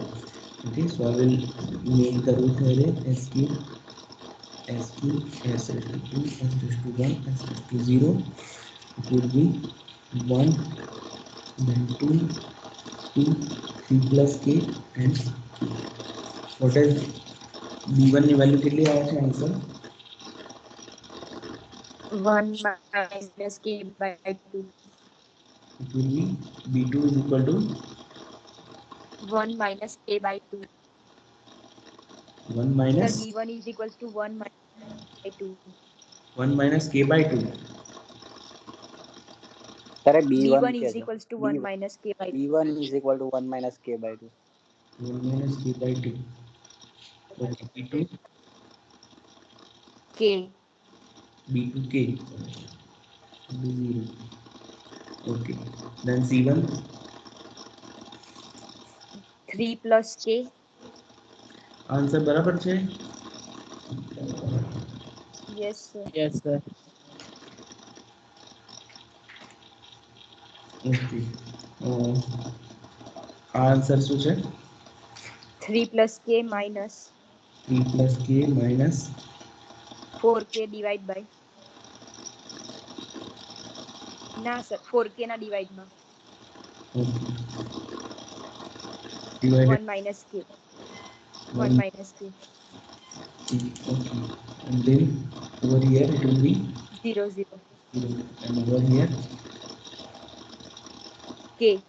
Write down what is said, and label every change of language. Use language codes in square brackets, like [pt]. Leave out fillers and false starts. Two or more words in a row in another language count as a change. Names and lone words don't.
[en] Okay, so I will make the root array s cube, s raised to 2, s raised to 1, s raised to 0. It will be 1, then 2, 3 plus k and q. What is b1 [gu] ની વેલ્યુ કેટલી આવે છે આન્સર? [en] 1 minus k by 2. It will be b2 is equal to 1 minus k by 2. 1 Sir, minus b1 is equals to 1 minus by 2. 1 minus k by 2. Sir, B1 b1 is [gu] કહેજો. [en] equals to 1 minus k by 2. B1 is equal to 1 minus k by 2. 1 minus k by 2. Okay, b2 K. b2 k b0. Okay, then c1 3 plus k. [gu] आंसर बराबर છે. [en] Yes, sir. Yes, sir. [gu] Okay, आंसर શું છે? [en] 3 plus k minus 3 plus k minus 4k divide by. [gu] ના સર 4k ના ડિવાઇડ માં [en] okay, divided 1 minus k. 1 1. minus k. Okay, and then over here it will be 0 0 0, and over here k.